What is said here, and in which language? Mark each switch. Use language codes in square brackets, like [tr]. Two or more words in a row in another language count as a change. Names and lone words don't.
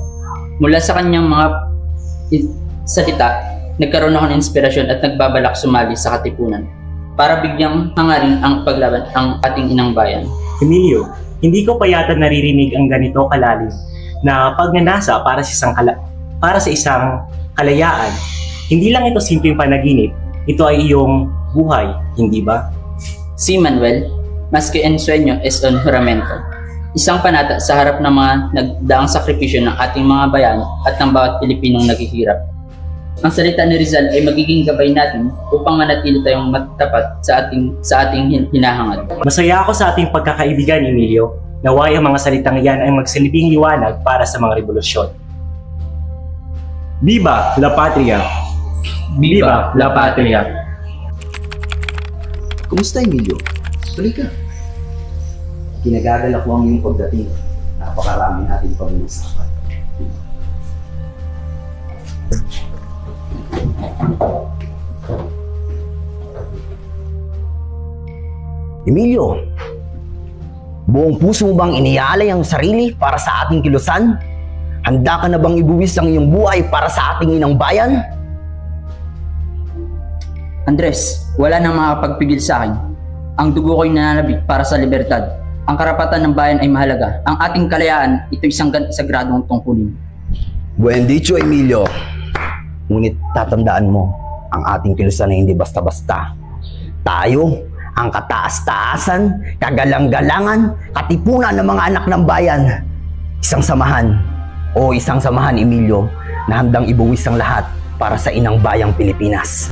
[tl] Mula sa kanyang mga salita, nagkaroon ako ng inspirasyon at nagbabalak sumali sa katipunan para bigyang hangarin ang paglaban ang ating inang bayan. Emilio, hindi ko pa yata naririnig ang ganito kalalim na pagnanasa para sa isang kalayaan. Hindi lang ito simpleng panaginip, ito ay iyong buhay, hindi ba? [es] Si Manuel, mas que en sueño es un juramento. [tl] Isang panata sa harap ng mga nagdaang sakripisyo ng ating mga bayan at ng bawat Pilipinong naghihirap. Ang salita ni Rizal ay magiging gabay natin upang manatili tayong matapat sa ating hinahangad. Masaya ako sa ating pagkakaibigan, Emilio. Naway ang mga salitang iyan ay magsilbing liwanag para sa mga revolusyon. [es] Viva la Patria! Viva la Patria! [tl] Kumusta, Emilio? Tuloy ka. Kinagagalak ko ang iyong pagdating. Napakarami natin pag-uusapan. Emilio, buong puso mo bang inialay ang sarili para sa ating kilusan? Handa ka na bang ibuwis ang iyong buhay para sa ating inang bayan? Andres, wala nang makapagpigil sa akin. Ang dugo ko'y nananabik para sa libertad. Ang karapatan ng bayan ay mahalaga. Ang ating kalayaan, ito isang sagradong tungkulin. [es] Buen dicho, Emilio. [tl] Ngunit tatandaan mo, ang ating kilusan ay hindi basta-basta. Tayo, ang kataas-taasan, kagalang-galangan, katipunan ng mga anak ng bayan. Isang samahan, Emilio, na handang ibuwis ang lahat para sa inang bayang Pilipinas.